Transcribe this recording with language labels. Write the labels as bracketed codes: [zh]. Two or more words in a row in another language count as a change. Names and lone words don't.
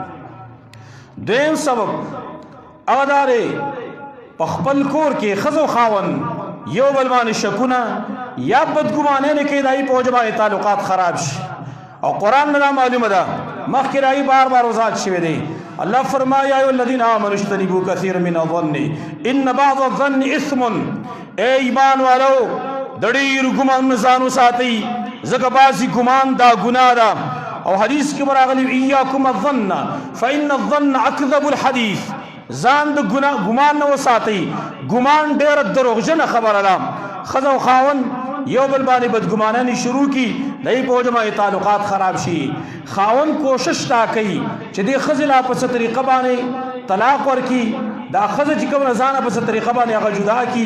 [ps] دویم سبب هغه دا دی په خپل کور کې ښځه او خاوند یو بل باندې شکونه یا بدګمانۍ نه کوي، د هغې په وجه باندې تعلقات خراب شي. او قرآن نه دا معلومه ده مخکې د هغې بار بار وضاحت شوی دی. الله فرمایي [ar] یا ایها الذین آمنوا اجتنبوا کثیرا من الظن ان بعض الظن اثم. [ps] ای ایمان والو د ډېرو ګمان ځان وساتئ، ځکه بعضې ګمان دا ګناه ده. او حدیث کې راغلی [ar] ایاکم الظن فإن الظن اکذب الحدیث، [ps] ځان د ګمان نه وساتئ، ګمان ډېره دروغجنه خبره ده. ښځه او خاوند یو بل باندې بدګمانۍ شروع کړي، د هغې په وجه باندې تعلقات خراب شي. خاوند کوشش تا کوي چې دې ښځې لا په څه طریقه باندې طلاق ورکړي، دا ښځه چې کومه ځانه په څه طریقه باندې هغه جدا کړي.